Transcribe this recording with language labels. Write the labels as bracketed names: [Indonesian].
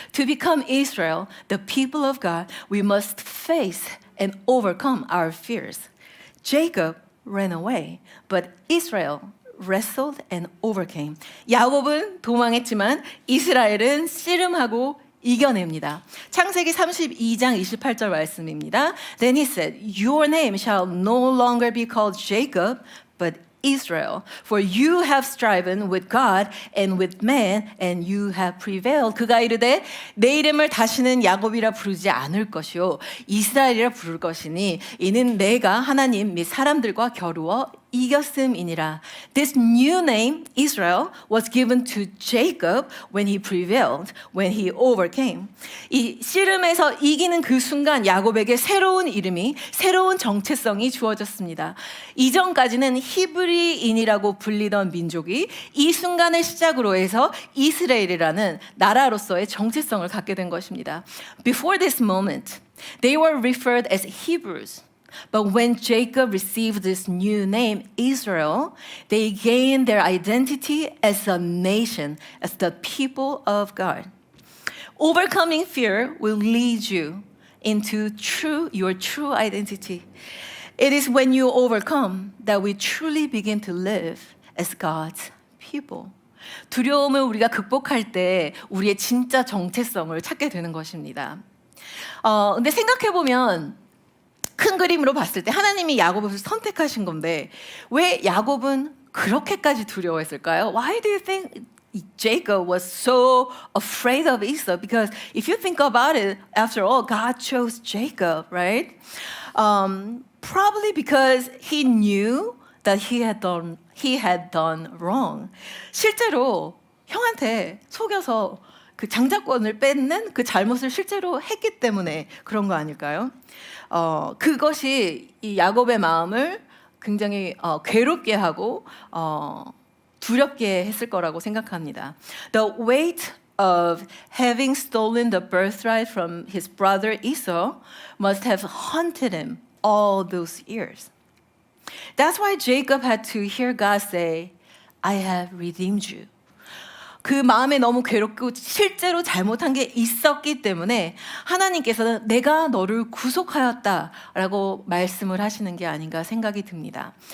[English] To become Israel, the people of God, we must face and overcome our fears. Jacob ran away, but Israel wrestled and overcame. [Korean] 야곱은 도망했지만 이스라엘은 씨름하고 이겨냅니다. 창세기 32장 28절 말씀입니다. [English] Then he said, Your name shall no longer be called Jacob, but Israel, for you have striven with God and with man, and you have prevailed. [Korean] 그가 이르되 내 이름을 다시는 야곱이라 부르지 않을 것이요 이스라엘이라 부를 것이니 이는 내가 하나님 및 사람들과 겨루어 이겼음이니라. [English] This new name, Israel, was given to Jacob when he prevailed, when he overcame. [Korean] 이 씨름에서 이기는 그 순간 야곱에게 새로운 이름이, 새로운 정체성이 주어졌습니다. 이전까지는 히브리인이라고 불리던 민족이 이 순간을 시작으로 해서 이스라엘이라는 나라로서의 정체성을 갖게 된 것입니다. [English] Before this moment, they were referred as Hebrews. But when Jacob received this new name, Israel, they gained their identity as a nation, as the people of God. Overcoming fear will lead you into your true identity. It is when you overcome that we truly begin to live as God's people. [Korean] 두려움을 우리가 극복할 때 우리의 진짜 정체성을 찾게 되는 것입니다. 근데 생각해보면 큰 그림으로 봤을 때 하나님이 야곱을 선택하신 건데 왜 야곱은 그렇게까지 두려워했을까요? [English] Why do you think Jacob was so afraid of Esau? Because if you think about it, after all, God chose Jacob, right? Probably because he knew that he had done wrong. [Korean] 실제로 형한테 속여서 그 장자권을 뺏는 그 잘못을 실제로 했기 때문에 그런 거 아닐까요? 그것이 이 야곱의 마음을 굉장히 괴롭게 하고 두렵게 했을 거라고 생각합니다. [English] The weight of having stolen the birthright from his brother Esau must have haunted him all those years. That's why Jacob had to hear God say, I have redeemed you. [Korean] 그 마음에 너무 괴롭고 실제로 잘못한 게 있었기 때문에 하나님께서는 내가 너를 구속하였다라고 말씀을 하시는 게 아닌가 생각이 듭니다.